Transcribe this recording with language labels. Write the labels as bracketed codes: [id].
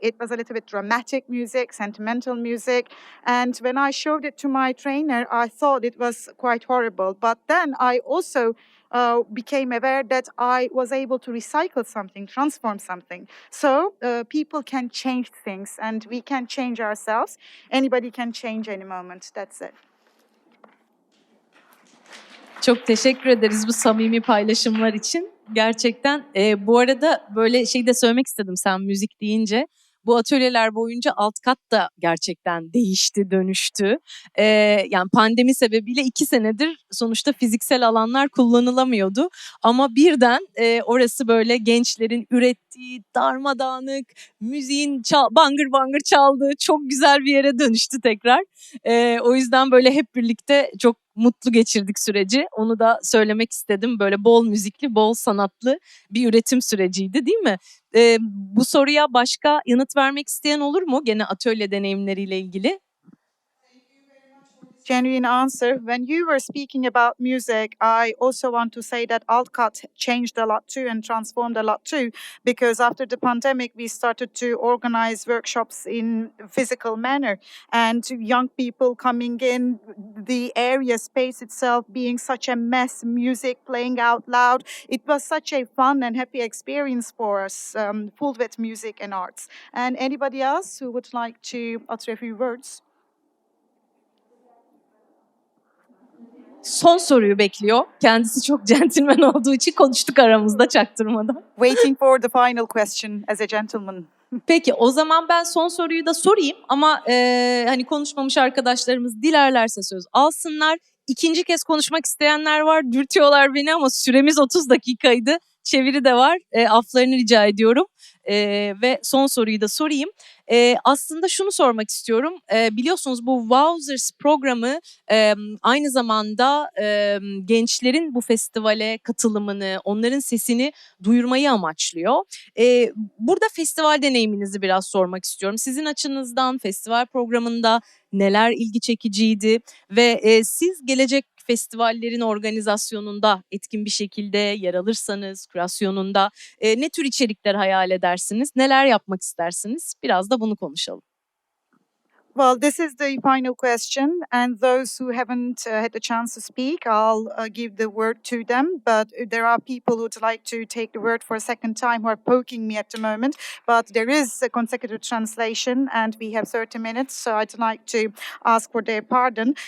[en] It was a little bit dramatic music, sentimental music. And when I showed it to my trainer, I thought it was quite horrible. But then I also became aware that I was able to recycle something, transform something. So people can change things, and we can change ourselves. Anybody can change any moment. That's it. [tr] Çok teşekkür ederiz bu samimi paylaşımlar için. Gerçekten bu arada böyle şey de söylemek istedim sen müzik deyince. Bu atölyeler boyunca alt kat da gerçekten değişti, dönüştü. Yani pandemi sebebiyle 2 senedir sonuçta fiziksel alanlar kullanılamıyordu. Ama birden orası böyle gençlerin ürettiği darmadağınık, müziğin bangır bangır çaldığı çok güzel bir yere dönüştü tekrar. O yüzden böyle hep birlikte çok mutlu geçirdik süreci. Onu da söylemek istedim. Böyle bol müzikli, bol sanatlı bir üretim süreciydi, değil mi? Bu soruya başka yanıt vermek isteyen olur mu? Gene atölye deneyimleriyle ilgili. [en] Genuine answer. When you were speaking about music, I also want to say that Altcut changed a lot too and transformed a lot too, because after the pandemic, we started to organize workshops in physical manner, and young people coming in, the area space itself being such a mess, music playing out loud. It was such a fun and happy experience for us, full with music and arts. And anybody else who would like to utter a few words? [tr] Son soruyu bekliyor. Kendisi çok centilmen olduğu için konuştuk aramızda çaktırmadan. [en] Waiting for the final question as a gentleman. [tr] Peki o zaman ben son soruyu da sorayım ama hani konuşmamış arkadaşlarımız dilerlerse söz alsınlar. İkinci kez konuşmak isteyenler var, dürtüyorlar beni ama süremiz 30 dakikaydı. Çeviri de var, aflarını rica ediyorum. Ve son soruyu da sorayım. Aslında şunu sormak istiyorum. Biliyorsunuz bu Wowzers programı aynı zamanda gençlerin bu festivale katılımını, onların sesini duyurmayı amaçlıyor. Burada festival deneyiminizi biraz sormak istiyorum. Sizin açınızdan festival programında neler ilgi çekiciydi ve siz gelecek festivallerin organizasyonunda etkin bir şekilde yer alırsanız, kürasyonunda ne tür içerikler hayal edersiniz, neler yapmak istersiniz? Biraz da bunu konuşalım. [en] Well, this is the final question, and those who haven't had the chance to speak, I'll give the word to them. But there are people who'd like to take the word for a second time who are poking me at the moment. But there is a consecutive translation, and we have 30 minutes, so I'd like to ask for their pardon.